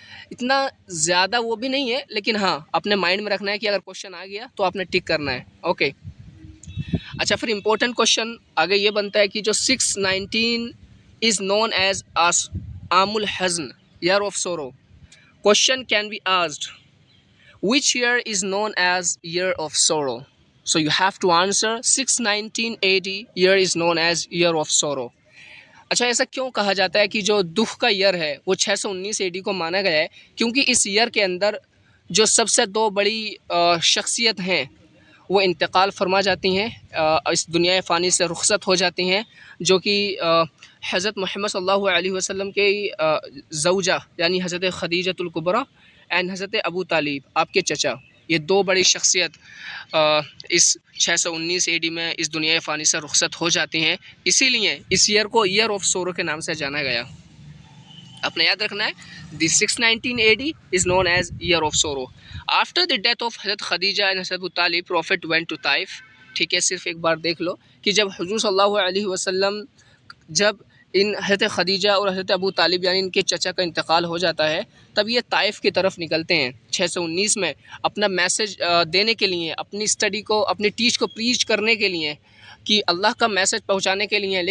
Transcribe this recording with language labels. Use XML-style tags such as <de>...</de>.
<ur>اتنا زیادہ وہ بھی نہیں ہے، لیکن ہاں اپنے مائنڈ میں رکھنا ہے کہ اگر کوشچن آ گیا تو آپ نے ٹک کرنا ہے. اوکے. اچھا پھر امپورٹنٹ کوشچن آگے یہ بنتا ہے کہ جو 619 از نون ایز عام الحزن،</ur> <en>Year of sorrow. Question can be asked which year is known as year of sorrow. So you have to answer 619 AD year is known as year of sorrow.</en> <ur>اچھا ایسا کیوں کہا جاتا ہے کہ جو دکھ کا ایئر ہے وہ 619 AD کو مانا گیا ہے؟ کیونکہ اس ایئر کے اندر جو سب سے دو بڑی شخصیت ہیں وہ انتقال فرما جاتی ہیں، اس دنیا فانی سے رخصت ہو جاتی ہیں، جو کہ حضرت محمد صلی اللہ علیہ وسلم کے زوجہ یعنی حضرت خدیجۃ الکبریٰ اینڈ حضرت ابو طالب آپ کے چچا. یہ دو بڑی شخصیت اس 619 AD میں اس دنیا فانی سے رخصت ہو جاتی ہیں، اسی لیے اس ایئر کو ایئر آف سورو کے نام سے جانا گیا. اپنے یاد رکھنا ہے</ur> <en>The 619 AD is known as year of sorrow. After the death of حضرت Khadija and حضرت Abu Talib, Prophet went to Taif.</en> <ur>ٹھیک ہے، صرف ایک بار دیکھ لو کہ جب حضور صلی اللہ علیہ وسلم جب ان حضرت خدیجہ اور حضرت ابو طالب یعنی ان کے چچا کا انتقال ہو جاتا ہے، تب یہ طائف کی طرف نکلتے ہیں 619 میں اپنا میسج دینے کے لیے، اپنی اسٹڈی کو، اپنی ٹیچ کو پریچ کرنے کے لیے، کہ اللہ کا میسج پہنچانے کے لیے.</ur>